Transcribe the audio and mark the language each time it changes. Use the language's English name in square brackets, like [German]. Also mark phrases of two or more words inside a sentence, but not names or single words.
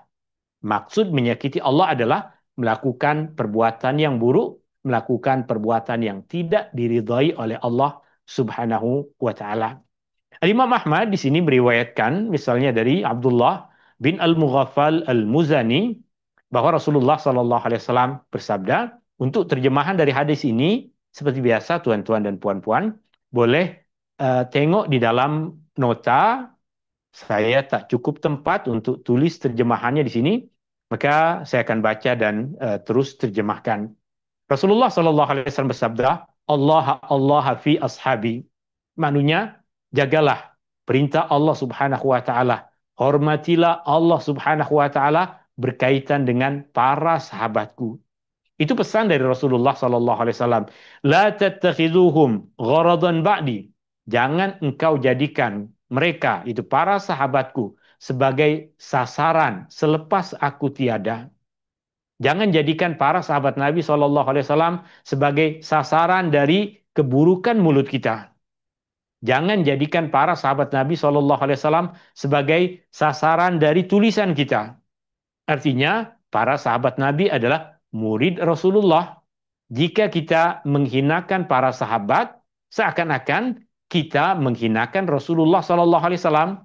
[Malay] Maksud menyakiti Allah adalah melakukan perbuatan yang buruk, melakukan perbuatan yang tidak diridhai oleh Allah [Arabic] سبحانه وتعالى. [Malay] Imam Ahmad di sini meriwayatkan misalnya dari Abdullah bin Al-Mughaffal Al-Muzani bahwa Rasulullah [Arabic] صلى الله عليه وسلم [Malay] bersabda, untuk terjemahan dari hadis ini seperti biasa tuan-tuan dan puan-puan boleh tengok di dalam nota. Saya tak cukup tempat untuk tulis terjemahannya di sini, maka saya akan baca dan terus terjemahkan. Rasulullah [Arabic] صلى الله عليه وسلم [Malay] bersabda, [Arabic] الله الله في أصحابي. [Malay] Maknanya, jagalah perintah Allah [Arabic] سبحانه وتعالى. [Malay] Hormatilah Allah [Arabic] سبحانه وتعالى [Malay] berkaitan dengan para sahabatku. Itu pesan dari Rasulullah [Arabic] صلى الله عليه وسلم. لا تتخذوهم غرضا بعدي. [Malay] Jangan engkau jadikan mereka, itu para sahabatku, sebagai sasaran selepas aku tiada. Jangan jadikan para sahabat Nabi [Arabic] صلى الله عليه وسلم [Malay] sebagai sasaran dari keburukan mulut kita. Jangan jadikan para sahabat Nabi [Arabic] صلى الله عليه وسلم [Malay] sebagai sasaran dari tulisan kita. Artinya, para sahabat Nabi adalah murid Rasulullah. Jika kita menghinakan para sahabat, seakan-akan kita menghinakan Rasulullah [Arabic] صلى الله عليه وسلم.